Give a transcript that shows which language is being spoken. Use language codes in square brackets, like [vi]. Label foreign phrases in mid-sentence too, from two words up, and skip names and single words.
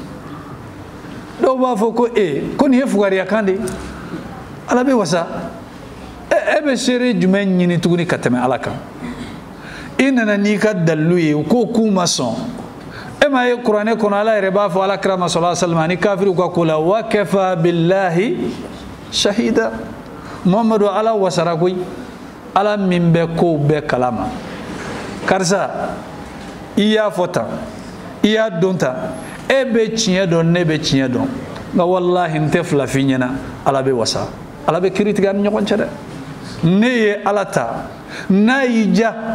[bm] dɔw b'a fɔ ko ko nin ye fugariyakan de Ala bɛ wasa e bɛ seere jumɛn ɲini tuguni ka tɛmɛ Ala kan i nana n'i ka dalilu ye u ko k'u ma sɔn e ma ye kuranɛ kɔnɔ Ala yɛrɛ b'a fɔ alakira ma [ar] صلى الله عليه وسلم [bm] ani kafiriw ka ko la [ar] وكفى بالله شهيدا [bm] Muhamadu Ala wasara koyi Ala min bɛ kow bɛɛ kalama karisa i y'a fɔ tan i y'a dɔn tan e bɛ tiɲɛ dɔn ne bɛ tiɲɛ dɔn nka wallahi n tɛ fila f'i ɲɛna Ala bɛ wasa Ala bɛ kiiri tigɛ ani ɲɔgɔn cɛ dɛ ne ye Ala ta n'a y'i ja